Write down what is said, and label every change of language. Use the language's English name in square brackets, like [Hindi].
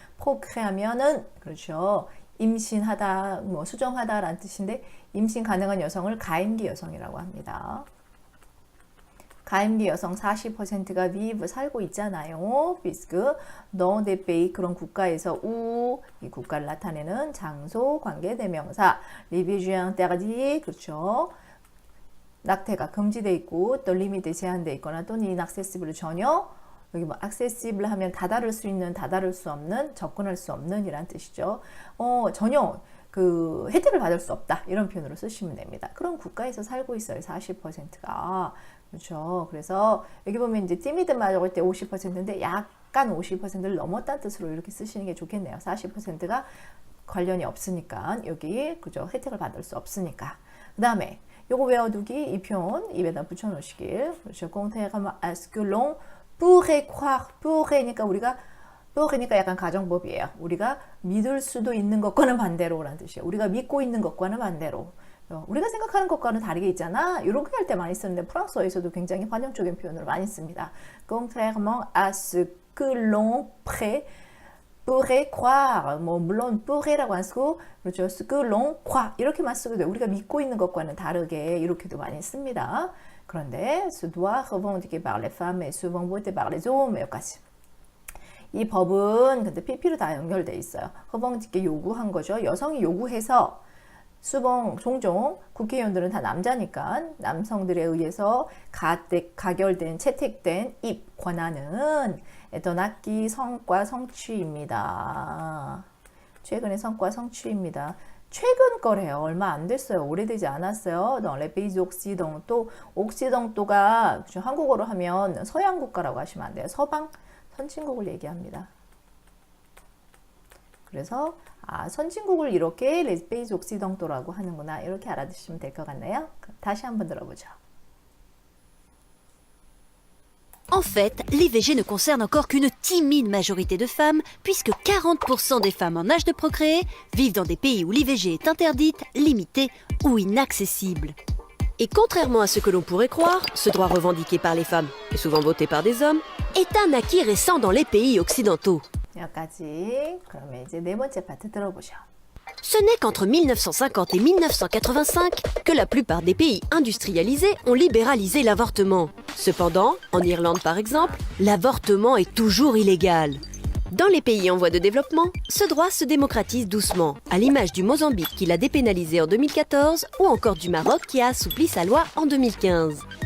[Korean] procré하면은 그렇죠. 임신하다, 뭐 수정하다라는 뜻인데 임신 가능한 여성을 가임기 여성이라고 합니다. 가임기 여성 40%가 vive 살고 있잖아요. [French] puisque dans des pays [Korean] 그런 국가에서 이 국가를 나타내는 장소, 관계 대명사, l'IVG interdit 그렇죠. 낙태가 금지돼 있고 또 리미트 제한돼 있거나 또는 inaccessible 전혀 여기 뭐 accessible 하면 다다를 수 있는, 다다를 수 없는, 접근할 수 없는 이란 뜻이죠. 전혀 그 혜택을 받을 수 없다 이런 표현으로 쓰시면 됩니다. 그런 국가에서 살고 있어요. 40%가 그렇죠. 그래서 여기 보면 이제 timid 맞을 때 50%인데 약간 50%를 넘었다는 뜻으로 이렇게 쓰시는 게 좋겠네요. 40%가 관련이 없으니까 여기 그죠 혜택을 받을 수 없으니까. 그 다음에 요거 외워두기 이 표현 입에다 붙여놓으시길. 그렇죠. [French] contrairement à ce que l'on pourrait croire. [Korean] pourrait니까 우리가 pourrait니까 약간 가정법이에요. 우리가 믿을 수도 있는 것과는 반대로라는 뜻이에요. 우리가 믿고 있는 것과는 반대로. 우리가 생각하는 것과는 다르게 있잖아. 이렇게 할 때 많이 쓰는데 프랑스어에서도 굉장히 관용적인 표현을 많이 씁니다. [French] contrairement à ce que l'on pourrait croire. [Korean] 뭐 물론 pourrait라고 안 쓰고 그렇죠. [French] ce que l'on croit [Korean] 이렇게만 쓰고 돼요. 우리가 믿고 있는 것과는 다르게 이렇게도 많이 씁니다. [French] 그런데 ce droit revendiqué par les femmes et souvent voté par les hommes 여기까지. [Korean] 이 법은 근데 PP로 다 연결돼 있어요. revendiqué 요구한 거죠. 여성이 요구해서 종종 국회의원들은 다 남자니까 남성들에 의해서 가결된 채택된 입 권한은 떠났기 성과 성취입니다. 최근의 성과 성취입니다. 최근 거래요. 얼마 안 됐어요. 오래되지 않았어요. [French] dans les pays occidentaux. [Korean] 옥시덩토가 한국어로 하면 서양 국가라고 하시면 안 돼요. 서방 선진국을 얘기합니다. 그래서 선진국을 이렇게 [French] les pays occidentaux [Korean] 라고 하는구나. 이렇게 알아두시면 될 것 같네요. 다시 한번 들어보죠. [French] En fait, l'IVG ne concerne encore qu'une timide majorité de femmes, puisque 40% des femmes en âge de procréer vivent dans des pays où l'IVG est interdite, limitée ou inaccessible. Et contrairement à ce que l'on pourrait croire, ce droit revendiqué par les femmes, et souvent voté par des hommes, est un acquis récent dans les pays occidentaux. [Korean] 여기까지. 그러면 이제 네 번째 파트 들어보죠. [French] Ce n'est qu'entre 1950 et 1985 que la plupart des pays industrialisés ont libéralisé l'avortement. Cependant, en Irlande par exemple, l'avortement est toujours illégal. Dans les pays en voie de développement, ce droit se démocratise doucement, à l'image du Mozambique qui l'a dépénalisé en 2014 ou encore du Maroc qui a assoupli sa loi en 2015.